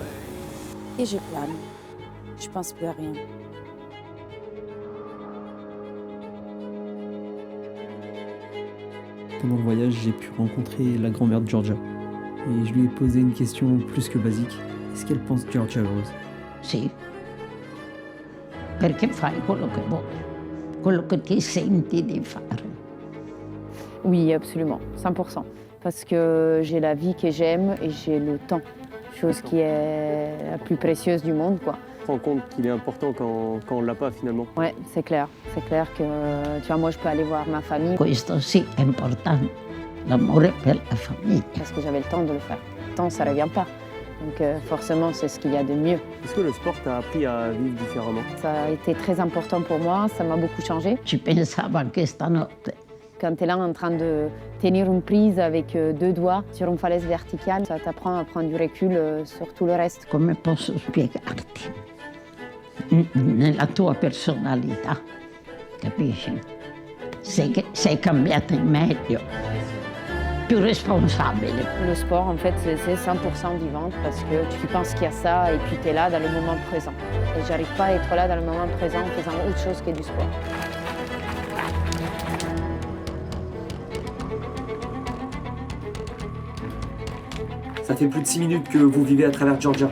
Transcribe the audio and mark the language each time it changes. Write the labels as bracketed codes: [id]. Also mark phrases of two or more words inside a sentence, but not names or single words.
[fr] Et je plane. Je pense plus à rien. Pendant le voyage, j'ai pu rencontrer la grand-mère de Georgia. Et je lui ai posé une question plus que basique. Est-ce qu'elle pense Georgia heureuse? [it] Sì, perché fai quello che vuoi, quello che ti senti di fare. [fr] Oui, absolument, 100%. parce que j'ai la vie que j'aime et j'ai le temps, chose qui est la plus précieuse du monde, quoi. Tu te rends compte qu'il est important quand on l'a pas finalement. Ouais, c'est clair que, tu vois, moi je peux aller voir ma famille [it] Questo sì è importante, l'amore per la famiglia. [fr] parce que j'avais le temps de le faire. Le temps, ça revient pas. Donc forcément, c'est ce qu'il y a de mieux. Est-ce que le sport t'a appris à vivre différemment? Ça a été très important pour moi, ça m'a beaucoup changé. [it] Ci pensavo anche stanotte. [fr] Quand tu es là en train de tenir une prise avec 2 doigts sur une falaise verticale, ça t'apprend à prendre du recul sur tout le reste. [it] Come posso spiegarti? Nella tua personalità, capisci? Sei cambiata in meglio, più responsabile. [fr] Le sport, en fait, c'est 100% vivant parce que tu penses qu'il y a ça et puis tu es là dans le moment présent. Et j'arrive pas à être là dans le moment présent en faisant autre chose que du sport. Ça fait plus de 6 minutes que vous vivez à travers Georgia.